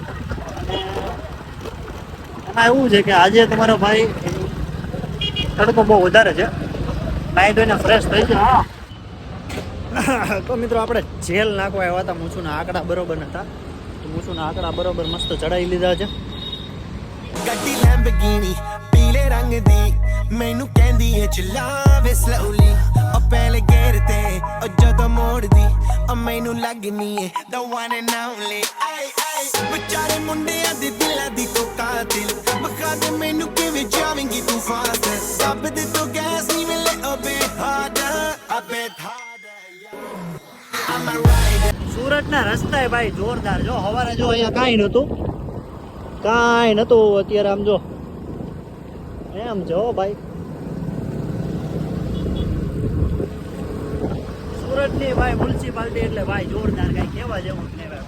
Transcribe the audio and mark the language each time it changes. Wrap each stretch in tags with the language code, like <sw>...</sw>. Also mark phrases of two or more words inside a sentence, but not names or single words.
<gu>એમાં એવું છે કે આજે તમારો ભાઈ તડકો બહુ વધારે છે. નાઈ ધોઈને ફ્રેશ થઈ છે. તો મિત્રો આપણે જેલ નાખવા આવ્યા હતા. મૂછુના આંકડા બરોબર નતા, તો મૂછુના આંકડા બરોબર મસ્ત ચડાવી લીધા છે.</gu> <pa>ਗੱਡੀ ਲੈਂਬਗੀਨੀ ਪੀਲੇ ਰੰਗ ਦੀ ਮੈਨੂੰ ਕਹਿੰਦੀ ਏ ਚਲਾਵੇ ਸਲੋਲੀ ਉਹ ਪਹਿਲੇ ਗੇਰ ਤੇ ਉਹ ਜਦੋਂ ਮੋੜਦੀ ਉਹ ਮੈਨੂੰ ਲੱਗਨੀ ਏ</pa> <en>the one and only</en> <pa>ਆਈ ਆਈ ਵਿਚਾਰੇ ਮੁੰਡਿਆਂ ਦੇ ਦਿਲਾਂ ਦੀ ਤੂੰ ਕਾਤਿਲ ਮਖਾ ਦੇ ਮੈਨੂੰ ਕਿਵੇਂ ਜਾਵੇਂਗੀ ਤੂੰ ਫਾਸਟ ਸਭ ਦੇ ਤੋਂ ਗੈਸ ਨਹੀਂ ਮਿਲੇ ਅਬੇ ਹਾਰਡਰ ਅਬੇ ਹਾਰਡਰ</pa> <gu>સુરતના રસ્તા ભાઈ જોરદાર. જો સવારે જો અહીંયા કાંઈ નહોતું, કાંઈ નતું. અત્યારે આમ જો એમ જો ભાઈ, સુરતની ભાઈ મ્યુનિસિપાલિટી એટલે ભાઈ જોરદાર, કઈ કહેવા જેવું જ નહીં ભાઈ.</gu>